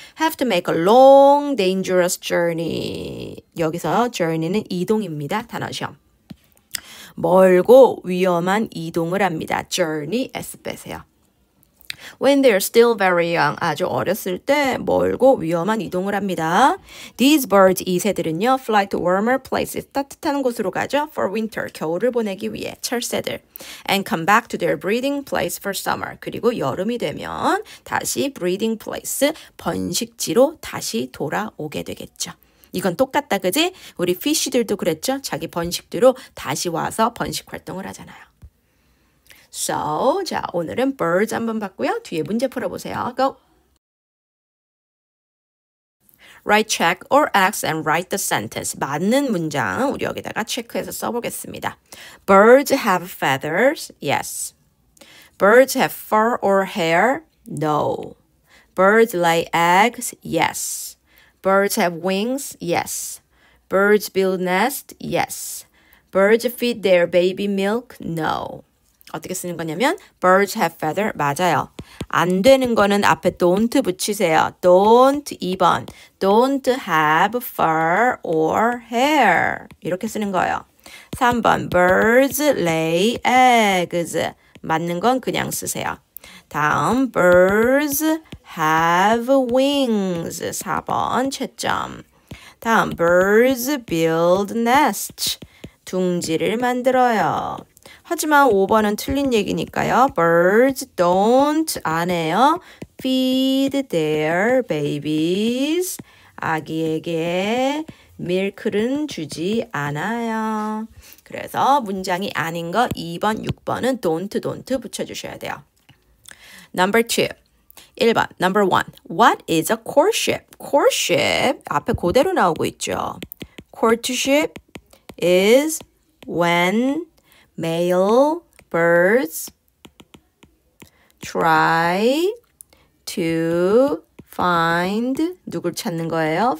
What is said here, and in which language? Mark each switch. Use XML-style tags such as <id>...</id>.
<en>Have to make a long, dangerous journey.</en> <ko>여기서 journey는 이동입니다. 단어 시험. 멀고 위험한 이동을 합니다. Journey, S 빼세요.</ko> <en>When they're still very young,</en> <ko>아주 어렸을 때 멀고 위험한 이동을 합니다.</ko> <en>These birds,</en> <ko>이 새들은요,</ko> <en>fly to warmer places,</en> <ko>따뜻한 곳으로 가죠.</ko> <en>For winter,</en> <ko>겨울을 보내기 위해, 철새들.</ko> <en>And come back to their breeding place for summer.</en> <ko>그리고 여름이 되면 다시 breeding place, 번식지로 다시 돌아오게 되겠죠. 이건 똑같다, 그지? 우리 피쉬들도 그랬죠? 자기 번식대로 다시 와서 번식 활동을 하잖아요. So, 자, 오늘은 birds 한번 봤고요. 뒤에 문제 풀어보세요. Go!</ko> <en>Write check or X and write the sentence.</en> <ko>맞는 문장 우리 여기다가 체크해서 써보겠습니다.</ko> <en>Birds have feathers. Yes. Birds have fur or hair. No. Birds lay eggs. Yes. Birds have wings? Yes. Birds build nests? Yes. Birds feed their baby milk? No.</en> <ko>어떻게 쓰는 거냐면</ko> <en>birds have feather</en> <ko>맞아요. 안 되는 거는 앞에 don't 붙이세요. don't 2번.</ko> <en>don't have fur or hair.</en> <ko>이렇게 쓰는 거예요.</ko> <en>3번 birds lay eggs.</en> <ko>맞는 건 그냥 쓰세요.</ko> <en>다음 birds have wings.</en> <ko>4번 채점.</ko> <en>다음 birds build nests.</en> <ko>둥지를 만들어요. 하지만 5번은 틀린 얘기니까요. Birds don't 안 해요.</ko> <en>Feed their babies.</en> <ko>아기에게 밀크는 주지 않아요. 그래서 문장이 아닌 거 2번, 6번은 don't 붙여주셔야 돼요.</ko> <en>Number 2. 1번, number 1. What is a courtship?</en> <ko>courtship, 앞에 그대로 나오고 있죠.</ko> <en>courtship is when male birds try to find,</en> <ko>누굴 찾는 거예요?</ko>